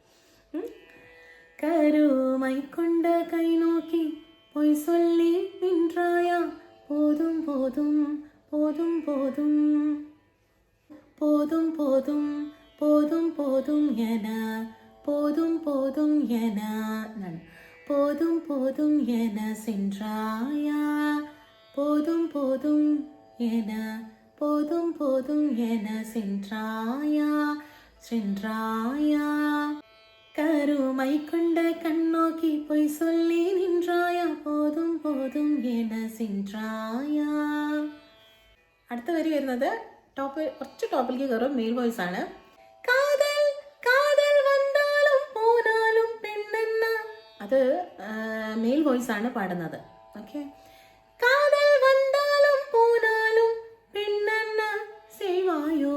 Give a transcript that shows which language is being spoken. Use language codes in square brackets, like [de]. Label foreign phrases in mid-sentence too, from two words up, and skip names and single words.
[ta] கருமை கொண்ட கை நோக்கி பொய் சொல்லி நின்றாய போதும் என എന്നാണ്. போதும் என சென்றாயா சென்றாயா கருமை கொண்ட கண்ணோக்கி பொய் சொல்லி நின்றாயா போதும் என சென்றாயா. [ml] അടുത്ത വരി വരുന്നത് കുറച്ച് ടോപ്പിലേക്ക് കയറും. മെയിൽ വോയിസ് ആണ്. അത് മെയിൽ വോയിസ് ആണ് പാടുന്നത്. ഓക്കെ. [ta] காதல் வந்தாலும் போனாலும் பெண்ணென்ன சேவாயோ.